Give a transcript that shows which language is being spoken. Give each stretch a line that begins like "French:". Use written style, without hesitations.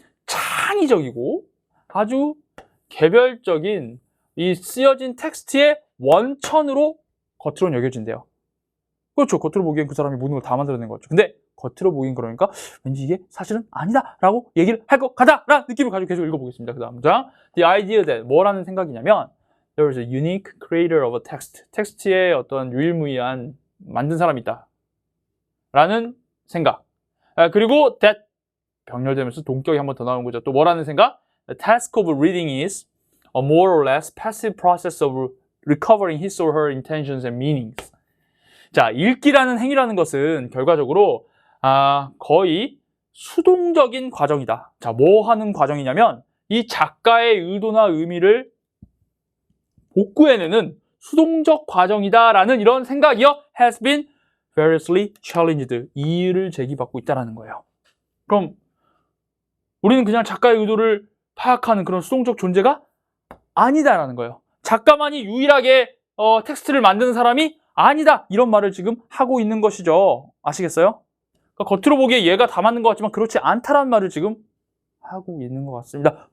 Korean: 창의적이고 아주 개별적인 이 쓰여진 텍스트의 원천으로 겉으로는 여겨진대요. 그렇죠. 겉으로 보기엔 그 사람이 모든 걸 다 만들어낸 거죠. 근데 겉으로 보긴 그러니까 왠지 이게 사실은 아니다 라고 얘기를 할 것 같다 라는 느낌을 가지고 계속 읽어보겠습니다. 그 다음 장
English: The idea that
Korean: 뭐라는 생각이냐면
English: There is a unique creator of a text.
Korean: 텍스트의 어떤 유일무이한 만든 사람이 있다 라는 생각. 그리고 that 병렬되면서 동격이 한 번 더 나오는 거죠. 또 뭐라는 생각?
English: The task of reading is a more or less passive process of recovering his or her intentions and meanings.
Korean: 자, 읽기라는 행위라는 것은 결과적으로 거의 수동적인 과정이다. 자, 뭐 하는 과정이냐면 이 작가의 의도나 의미를 복구해내는 수동적 과정이다라는 이런 생각이요.
English: has been variously challenged.
Korean: 이의를 제기받고 있다는 거예요. 그럼 우리는 그냥 작가의 의도를 파악하는 그런 수동적 존재가 아니다라는 거예요. 작가만이 유일하게 텍스트를 만드는 사람이 아니다. 이런 말을 지금 하고 있는 것이죠. 아시겠어요? 그러니까 겉으로 보기에 얘가 다 맞는 것 같지만 그렇지 않다라는 말을 지금 하고 있는 것 같습니다.